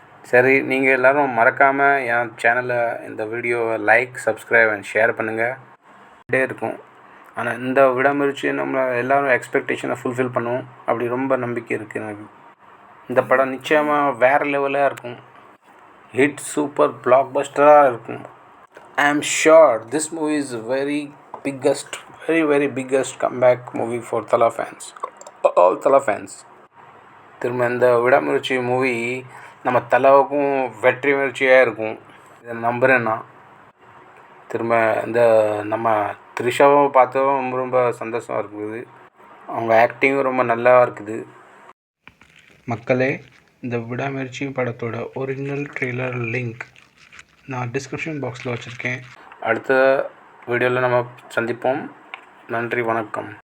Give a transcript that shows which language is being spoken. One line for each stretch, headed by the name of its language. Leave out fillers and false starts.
Tamil: சரி, நீங்கள் எல்லோரும் மறக்காமல் என் சேனலை இந்த வீடியோவை லைக், சப்ஸ்கிரைப் அண்ட் ஷேர் பண்ணுங்கள். இருக்கும். ஆனால் இந்த விடாமுயற்சி நம்ம எல்லோரும் எக்ஸ்பெக்டேஷனை ஃபுல்ஃபில் பண்ணுவோம். அப்படி ரொம்ப நம்பிக்கை இருக்குது எனக்கு. இந்த படம் நிச்சயமாக வேறு லெவலாக இருக்கும். ஹிட் சூப்பர் பிளாக் பஸ்டராக இருக்கும்.
English: I am sure this movie is very biggest comeback movie for Thala fans. All Thala fans.
Tamil: திரும்ப இந்த விடாமுயற்சி மூவி நம்ம தலைவுக்கும் வெற்றி முயற்சியாக இருக்கும். இதை நம்புகிறேன் நான். திரும்ப இந்த நம்ம த்ரிஷாவை பார்த்ததும் ரொம்ப சந்தோஷமாக இருக்குது. அவங்க ஆக்டிங்கும் ரொம்ப நல்லா இருக்குது. மக்களே, இந்த விடாமுயற்சி படத்தோட ஒரிஜினல் ட்ரெய்லர் லிங்க் நான் டிஸ்கிரிப்ஷன் பாக்ஸில் வச்சுருக்கேன். அடுத்த வீடியோவில் நம்ம சந்திப்போம். நன்றி, வணக்கம்.